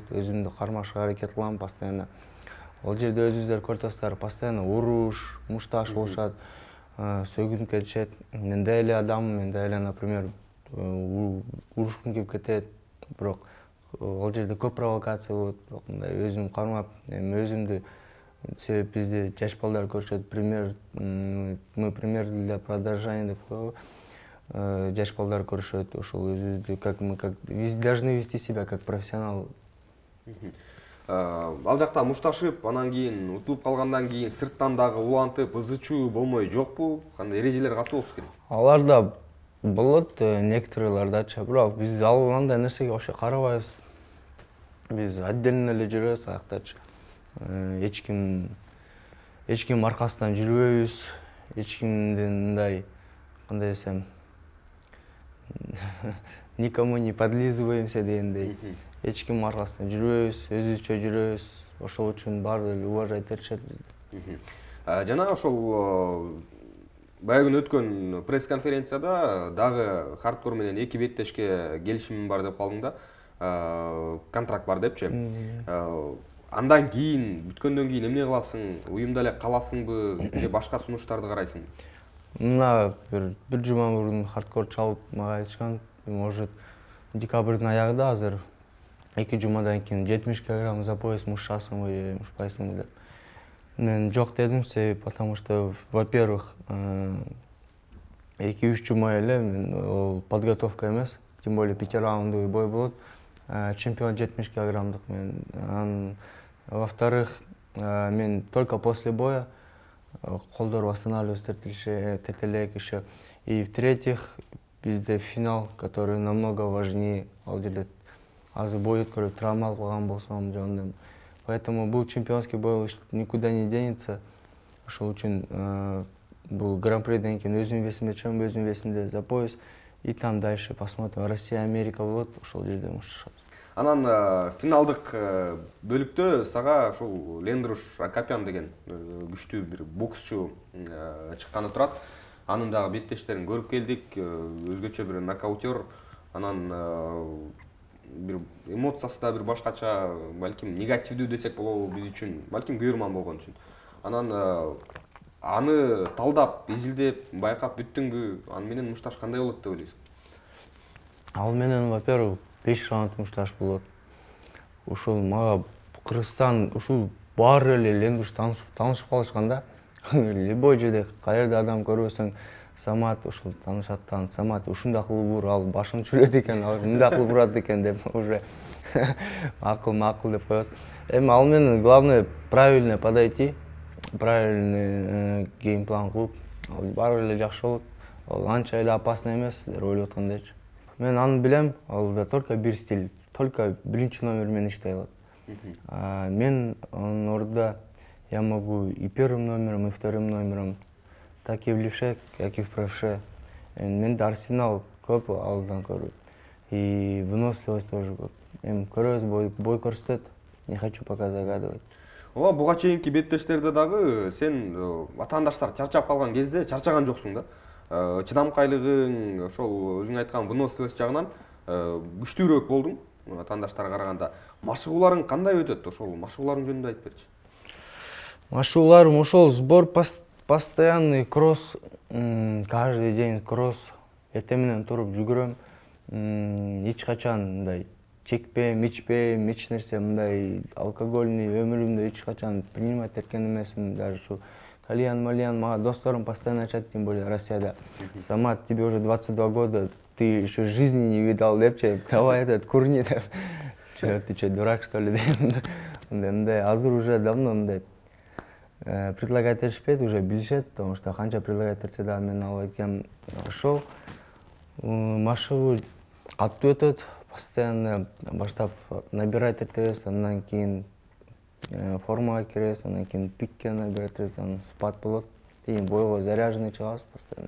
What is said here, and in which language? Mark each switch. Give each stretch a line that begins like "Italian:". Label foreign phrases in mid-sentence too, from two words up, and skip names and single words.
Kyrgyz: Өзүмдү кармашка аракет кылам постоянно. Ал жерде өзүңүздөр көрүсүңөр, постоянно уруш, мушташ болушат, сөгүнүп кетишет. Мен да эле адаммын, мен да эле, например, урушкум келип кетет. Бирок ал жерде көп провокация болот. Бирок мындай өзүм кармап, өзүмдү, себеп бизде жаш балдар көрүшөт,
Russian: пример, мы пример для подражания
Kyrgyz: деп коебу. Жаш балдар көрүшөт, ошол өзүбүздү
Russian: как мы должны вести себя как профессионал.
Kyrgyz: Ал жакта мушташып, анан кийин утулуп калгандан кийин сырттан дагы улантып, ызычуу болмой жокпу? Кандай эрежелер катуу болсу керек? Алар да болот, некоторыйлардачы, бирок биз андай нерсеге вообще карабайбыз. Биз отдельно эле жүрөбүз аяктачы. Эч ким аркасынан жүрбөйбүз, эч кимден мындай, кандай десем,
Russian: никому не подлизываемся дегендей.
Kyrgyz: Эч ким аркасынан жүрбөйбүз, өзүбүзчө жүрөбүз. Ошол үчүн баары эле уважать этишет бизди. Жана ошол баягы күнү өткөн пресс-конференцияда дагы хардкор менен эки беттешке келишимим бар деп калдың да. Контракт бар депчи. Андан кийин, бүткөндөн кийин эмне кыласың? Уюмда эле каласыңбы же башка сунуштарды карайсың? Мына бир жума мурун хардкор чалып мага айтышкан, может декабрдын аягында азыр 2 жумадан кийин 70 килограмм
Russian: за пояс
Kyrgyz: мушасыңбы же мушпайсыңбы деп. Мен жок дедим, себеп
Russian: потому что, во-первых,
Kyrgyz: 2-3 жума эле мен подготовка эмес,
Russian: тем более 5 раундовый бой болот.
Kyrgyz: Чемпион 70 килограммдык мен.
Russian: Во-вторых, мен только после боя колдор восстанавливаться тетелек еще. И в-третьих, bizde финал, который намного важнее. Ал жерде азыр бой өткөрүп травма алып калган болсом жөнүндө. Поэтому бул чемпионский бой никуда не денется.
Kyrgyz: Ошол үчүн бул гран-приден кийин өзүмдүн весимде чөм, өзүмдүн весимде
Russian: за пояс. И там дальше посмотрим.
Kyrgyz: Россия, Америка болот, ошол жерде мушташат. Анан финалдык бөлүктө сага ушул Лендруш Акопян деген күчтүү бир боксчу чыкканы турат. Анын дагы беттештерин көрүп келдик, өзгөчө бир нокаутер. Анан бир эмоциясы да бир башкача, балким негативдүү десек болобу биз үчүн, балким күйөрман болгон үчүн. Анан аны талдап, изилдеп, байкап бүттүңбү? Аны менен мушташ кандай болот деп ойлойсуң? Ал менен, во-первых, 5 раунд мушташ болот. Ушул мага Кыргызстан, ушул баары эле Лендруш таанышып калышканда, любой жерде каерде адам көрбөсөң, Самат ушул таанышаттан, Самат ушундай кылып ур, ал башын чүрөт экен, ал мындай кылып урат экен деп уже акыл деп коебуз. Эми ал менен
Russian: главное правильно подойти, правильный геймплан
Kyrgyz: кылып, ал баары эле жакшы болот. Ал анча эле опасный эмес, силер ойлоп аткандайчы. Мен аны билем, алда только бир стиль, только биринчи номер менен иштей алат. Мен анын ордуда
Russian: я могу и первым номером, и вторым номером, так и в левше, как и в правше.
Kyrgyz: Менде арсенал көп алдан көрүп.
Russian: и выносливость тоже
Kyrgyz: көп. Эми көрөбүз, бой көрсөтөт,
Russian: не хочу пока загадывать.
Kyrgyz: Ооба, буга чейинки беттештерде дагы сен атаандаштар чарчап калган кезде чарчаган жоксуң да. Чыдамкайлыгың, ошол өзүң айткан выносливость жагынан күчтүүрөөк болдуң атаандаштарга караганда. Машыгууларың кандай өтөт? Ошол машыгууларың жөнүндө айтып берчи. Машыгууларым ошол
Russian: сбор постоянный кросс, каждый день кросс.
Kyrgyz: Эртең менен туруп жүгүрөм. Эч качан мындай чекпейм, ичпейм, эч нерсе мындай алкогольный өмүрүмдө эч качан принимать эткен эмесмин. Даже ушу кальян, мага досторум постоянно айтышат,
Russian: тем более
Kyrgyz: Россияда. Самат,
Russian: тебе уже 22 года, ты еще жизни не видал, депчи, давай этот курни деп. Ты что, дурак что ли деп.
Kyrgyz: Мындай азыр
Russian: уже давно
Kyrgyz: мындай предлагать этишпейт, уже билишет,
Russian: потому что
Kyrgyz: канча предлагать этсе да мен алып айткам ошол. Машыгуу каттуу өтөт, постоянно баштап набирать этебиз, андан кийин формага киребиз, андан кийин пикке набирать этебиз, анан спад болот. Кийин бойго заряженный чыгабыз постоянно.